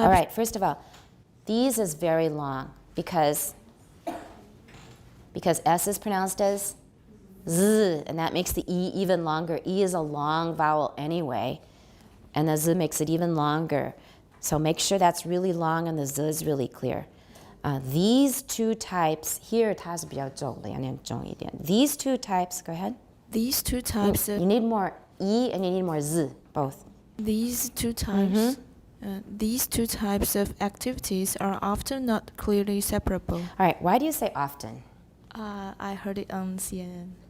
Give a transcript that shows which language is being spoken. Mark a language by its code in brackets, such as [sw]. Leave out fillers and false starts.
[en] All right, first of all, these is very long because S is pronounced as Z, and that makes the E even longer. E is a long vowel anyway, and the Z makes it even longer. So make sure that's really long and the Z is really clear. [zh] These two types, here 它是比较重的，要念重一点. [en] These two types, go ahead. These two types You need more E and you need more Z, both. These two types. These two types of activities are often not clearly separable. All right, why do you say often? I heard it on CNN.